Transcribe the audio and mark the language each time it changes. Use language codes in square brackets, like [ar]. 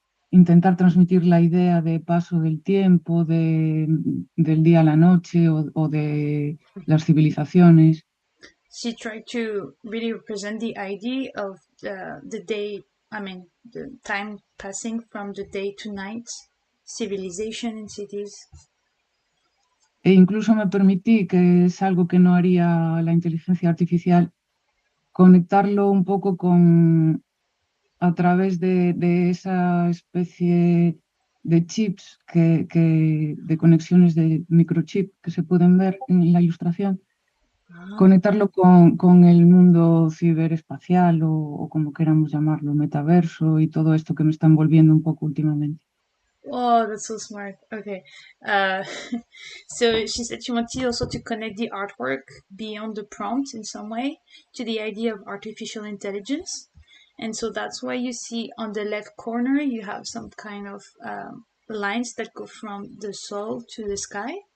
[es] intentar transmitir la idea de paso del tiempo, del día a la noche o de las civilizaciones. [en] She tried to really represent the idea of the day, the time passing from the day to night, civilization in cities. [es] E incluso me permití, que es algo que no haría la inteligencia artificial, conectarlo un poco a través de esa especie de chips, de conexiones de microchip que se pueden ver en la ilustración, conectarlo con el mundo ciberespacial o como queramos llamarlo, metaverso y todo esto que me está envolviendo un poco últimamente. [en] Oh, that's so smart. Okay. So she said she wanted also to connect the artwork beyond the prompt in some way to the idea of artificial intelligence. And so that's why you see on the left corner, you have some kind of lines that go from the soul to the sky.